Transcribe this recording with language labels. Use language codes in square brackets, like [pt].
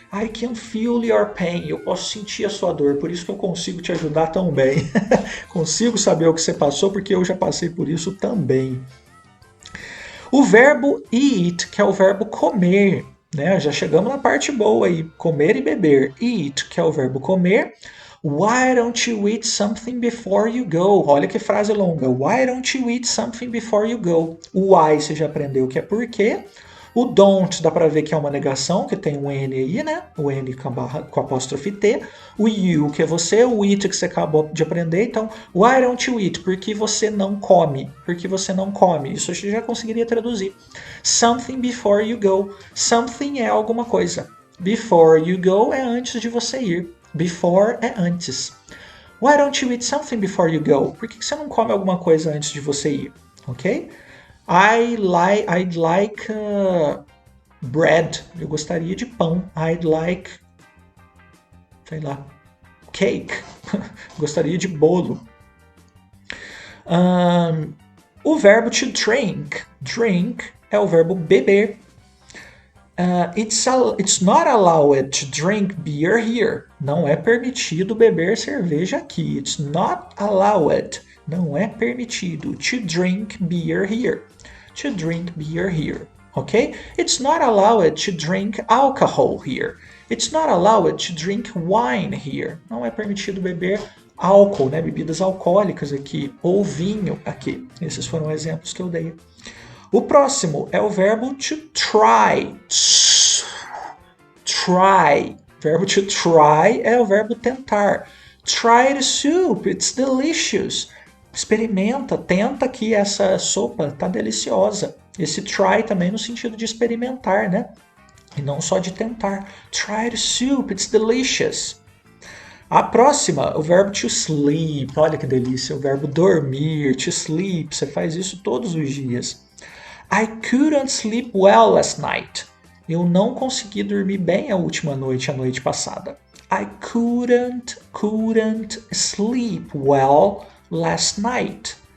[en] I can feel your pain, [pt] eu posso sentir a sua dor, por isso que eu consigo te ajudar tão bem. Consigo saber o que você passou, porque eu já passei por isso também. O verbo eat, que é o verbo comer, né? Já chegamos na parte boa aí, comer e beber. Eat, que é o verbo comer. [en] Why don't you eat something before you go? [pt] Olha que frase longa. [en] Why don't you eat something before you go? [pt] O why você já aprendeu que é porquê. O don't dá para ver que é uma negação, que tem um N aí, né? O N com apóstrofe T. O you, que é você. O eat, que você acabou de aprender. Então, [en] why don't you eat? [pt] Por que você não come? Por que você não come? Isso você já conseguiria traduzir. [en] Something before you go. [pt] Something é alguma coisa. [en] Before you go [pt] é antes de você ir. Before é antes. [en] Why don't you eat something before you go? [pt] Por que você não come alguma coisa antes de você ir? [en] Ok? I'd like bread. [pt] Eu gostaria de pão. [en] I'd like, [pt] sei lá, cake. Gostaria de bolo. O verbo to drink. Drink é o verbo beber. [en] It's not allowed to drink beer here. [pt] Não é permitido beber cerveja aqui. [en] It's not allowed. [pt] Não é permitido [en] to drink beer here. To drink beer here. Ok? It's not allowed to drink alcohol here. It's not allowed to drink wine here. [pt] Não é permitido beber álcool, né? Bebidas alcoólicas aqui, ou vinho aqui. Esses foram exemplos que eu dei. O próximo é o verbo to try. Try. Verbo to try é o verbo tentar. [en] Try the soup, it's delicious. [pt] Experimenta, tenta que essa sopa tá deliciosa. Esse try também no sentido de experimentar, né? E não só de tentar. [en] Try the soup, it's delicious. [pt] A próxima, o verbo to sleep. Olha que delícia, o verbo dormir, to sleep. Você faz isso todos os dias. [en] I couldn't sleep well last night. [pt] Eu não consegui dormir bem a noite passada. [en] I couldn't sleep well last night.